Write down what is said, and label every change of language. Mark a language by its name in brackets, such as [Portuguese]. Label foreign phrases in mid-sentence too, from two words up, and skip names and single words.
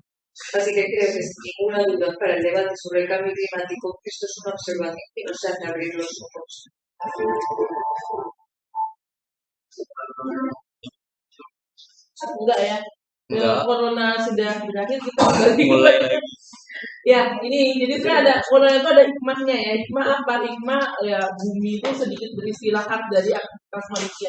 [Spanish] Así que creo que sin ninguna duda para el debate sobre el cambio climático esto es una observación que nos hace abrir los ojos. [Indonesian] Enggak ya. Enggak. Corona sudah berakhir kita kembali mulai lagi. Ya, ini jadi sebenarnya ada corona itu ada hikmahnya ya. Hikmah apa? Hikmah ya bumi itu sedikit beristirahat dari aktivitas manusia.